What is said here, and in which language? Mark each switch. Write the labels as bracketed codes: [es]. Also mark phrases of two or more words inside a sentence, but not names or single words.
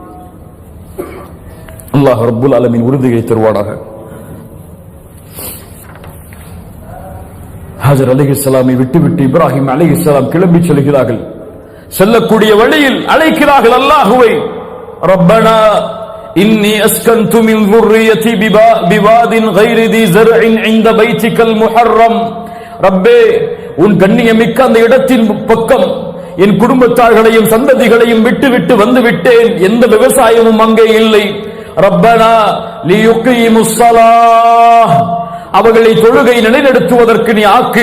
[ta] அல்லாஹ் [ar] رب العالمين [ta] உறுதியை தருவானாக. ஹஜர் அலைஹிஸ்ஸலாமை விட்டுவிட்டு இப்ராஹிம் அலைஹிஸ்ஸலாம் கிளம்பி செல்கிறார்கள். செல்லக்கூடிய வழியில் அழைக்கிறார்கள் அல்லாஹுவை. [ar] ربنا إني أسكنت من ذُرِّيَّتِي بِوَادٍ غَيْرِ ذِي زَرْعٍ عِندَ بَيْتِكَ الْمُحَرَّمِ. [ta] ரப்பே, உன் கண்ணியமிக்க அந்த இடத்தின் பக்கம் என் குடும்பத்தார்களையும் சந்ததிகளையும் விட்டுவிட்டு வந்து விட்டேன். எந்த விவசாயமும் அங்கே இல்லை. [ar] ربنا ليقيموا الصلاة, [ta] அவர்களை தொழுகை நிலைநிறுத்துவதற்கு நீ ஆக்கு.